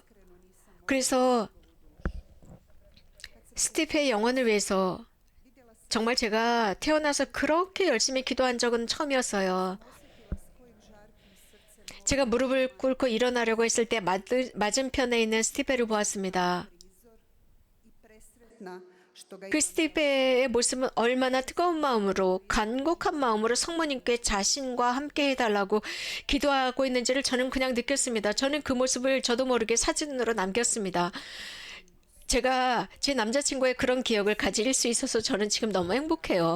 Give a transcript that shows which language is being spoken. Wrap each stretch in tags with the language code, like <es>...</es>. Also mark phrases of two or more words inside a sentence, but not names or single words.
<ko>그래서 스티페의 영혼을 위해서 정말 제가 태어나서 그렇게 열심히 기도한 적은 처음이었어요. 제가 무릎을 꿇고 일어나려고 했을 때 맞은편에 있는 스티페를 보았습니다.</ko> <hr>Sretna što ga</hr> <ko>그 스티페의 모습은 얼마나 뜨거운 마음으로 간곡한 마음으로 성모님께 자신과 함께 해달라고 기도하고 있는지를 저는 그냥 느꼈습니다. 저는 그 모습을 저도 모르게 사진으로 남겼습니다. 제가 제 남자친구의 그런 기억을 가질 수 있어서 저는 지금 너무 행복해요.</ko>